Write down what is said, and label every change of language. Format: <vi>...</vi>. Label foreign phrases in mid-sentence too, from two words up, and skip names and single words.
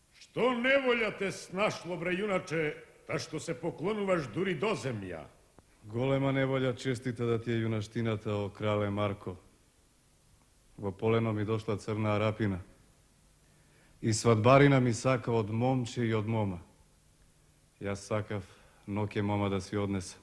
<mk>Што неволја те снашло, бре јуначе, та што се поклонуваш дури до земја? Голема неволја честита да ти е јунаштината, о крале Марко. Во полено ми дошла црна арапина. И свадбарина ми сака од момче и од мома. Јас сакав ноќе мома да си однесам.</mk>